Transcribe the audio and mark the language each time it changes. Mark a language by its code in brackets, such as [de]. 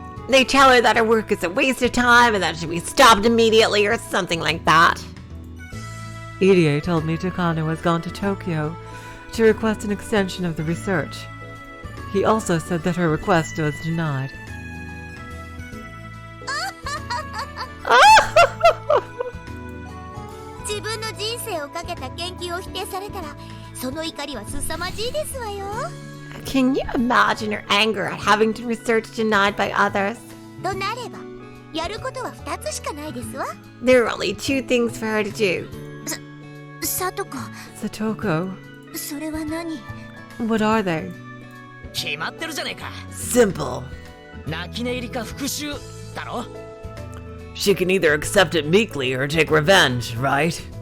[en] They tell her that her work is a waste of time and that it should be stopped immediately or something like that. Irie told me Takano has gone to Tokyo to request an extension of the research. He also said that her request was denied. [ja] 自分の人生をかけた研究を否定されたらその怒りは凄まじいですわよ。 [en] Can you imagine her anger at having to research denied by others? [ja] となればやることは2つしかないですわ。 [en] There are only two things for her to do. [ja] さとこ、 [en] Satoko, [ja] それは何？ [en] what are they? [ja] 決まってるじゃねえか。 [en] Simple. [ja] 泣き寝入りか復讐だろ。 [en] She can either accept it meekly or take revenge, right?